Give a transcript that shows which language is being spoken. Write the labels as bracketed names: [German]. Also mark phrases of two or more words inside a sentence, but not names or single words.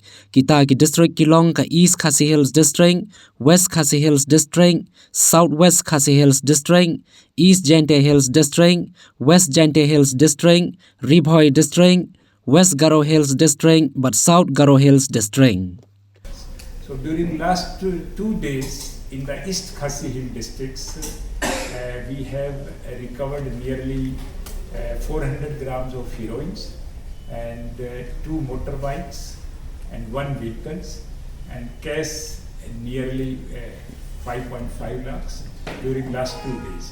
[Khasi] Kita ki district kilong ka East Khasi Hills District, West Khasi Hills District, Southwest Khasi Hills District, East Jante Hills District, West Jante Hills District, Ribhoi District, West Garo Hills District, but South Garo Hills District. [English] So during last 2 days, in the East Khasi Hill districts, we have recovered nearly 400 grams of heroins and 2 motorbikes and 1 vehicles and cash nearly 5.5 lakhs during last 2 days.